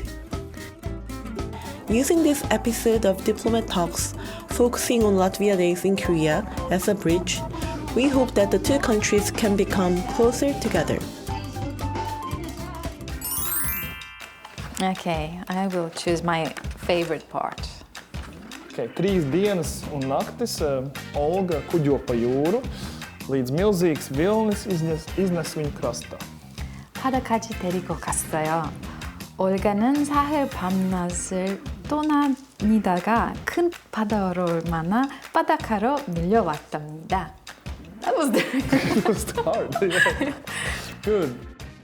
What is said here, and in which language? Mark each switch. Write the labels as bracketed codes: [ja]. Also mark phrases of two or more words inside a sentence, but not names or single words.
[en] Using this episode of Diplomat Talks, focusing on Latvia Days in Korea as a bridge, we hope that the two countries can become closer together. Okay, I will choose my favorite part. [lv] Okay, 3 dienas un naktis Olga kuģo pa jūru, līdz milzīgs vilnis iznes viņu krastā. [ko] 바다까지 데리고 갔어요. 올가는 사흘 밤낮을 떠다니다가 큰 바다로 만나 바닷가로 밀려왔답니다. [en] That was It was hard. Yeah. Good.